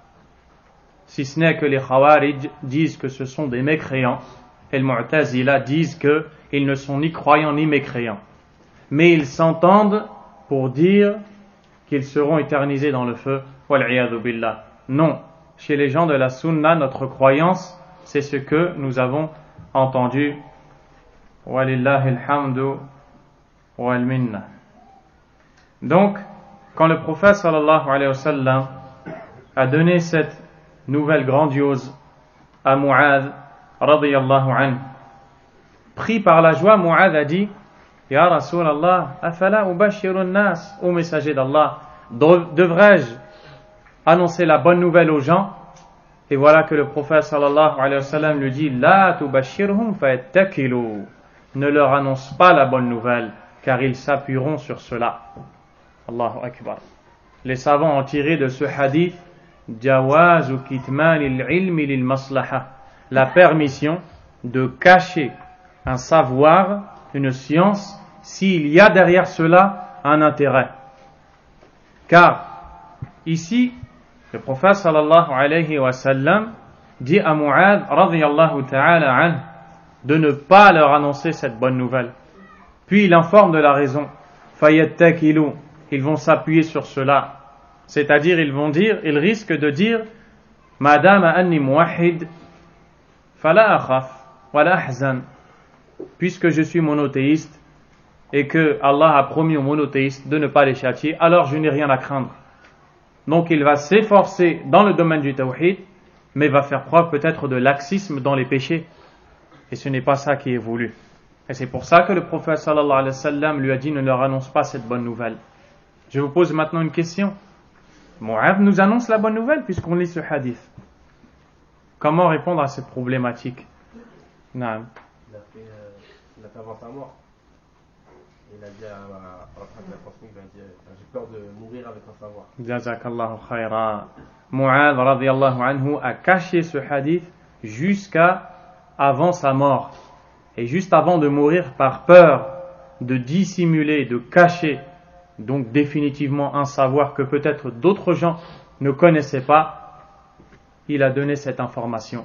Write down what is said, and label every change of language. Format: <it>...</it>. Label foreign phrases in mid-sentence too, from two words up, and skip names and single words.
<fr>Si ce n'est que les Khawarij disent que ce sont des mécréants, et les Mu'tazila disent qu'ils ne sont ni croyants ni mécréants. Mais ils s'entendent pour dire qu'ils seront éternisés dans le feu.</fr> <ar>والعياذ بالله.</ar> <fr>Non, chez les gens de la sunna, notre croyance c'est ce que nous avons entendu.</fr> <ar>ولله الحمد والمنة.</ar> <fr>Donc, quand le prophète</fr> <ar>صلى الله عليه وسلم</ar> <fr>a donné cette nouvelle grandiose à Mu'adh</fr> <ar>رضي الله عنه,</ar> <fr>pris par la joie, Mu'adh a dit:</fr> <ar>يا رسول الله، أفلا أبشر الناس,</ar> <fr>ô messager d'Allah, devrais-je annoncer la bonne nouvelle aux gens? Et voilà que le prophète</fr> <ar>صلى الله عليه وسلم</ar> <fr>lui dit:</fr> <ar>لا تبشرهم فيتكلوا,</ar> <fr>ne leur annonce pas la bonne nouvelle, car ils s'appuieront sur cela.</fr> <ar>الله أكبر.</ar> <fr>Les savants ont tiré de ce hadith</fr> <ar>جواز كتمان العلم للمصلحة,</ar> <fr>la permission de cacher un savoir, une science, s'il y a derrière cela un intérêt. Car ici, le prophète</fr> <ar>صلى الله عليه وسلم</ar> <fr>dit à Mu'adh</fr> <ar>رضي الله تعالى عنه</ar> <fr>de ne pas leur annoncer cette bonne nouvelle. Puis il informe de la raison. Fayattakilu, ils vont s'appuyer sur cela. C'est-à-dire, ils risquent de dire: Madame</fr> <ar>أني موحد، فلا أخاف، ولا أحزن.</ar> <fr>Puisque je suis monothéiste et que Allah a promis aux monothéistes de ne pas les châtier, alors je n'ai rien à craindre. Donc il va s'efforcer dans le domaine du tawhid, mais va faire preuve peut-être de laxisme dans les péchés. Et ce n'est pas ça qui est voulu. Et c'est pour ça que le prophète</fr> <ar>صلى الله عليه وسلم</ar> <fr>lui a dit: ne leur annonce pas cette bonne nouvelle. Je vous pose maintenant une question. Mu'adh nous annonce la bonne nouvelle puisqu'on lit ce hadith. Comment répondre à cette problématique? Naam. Il a fait avant sa mort. Il a dit à la fin de la transmission, il a dit: j'ai peur de mourir avec un savoir.</fr> <ar>جزاك الله خيرا.</ar> <fr>Mu'adh</fr> <ar>رضي الله عنه</ar> <fr>a caché ce hadith jusqu'à avant sa mort. Et juste avant de mourir, par peur de dissimuler, de cacher, donc définitivement un savoir que peut-être d'autres gens ne connaissaient pas, il a donné cette information.</fr>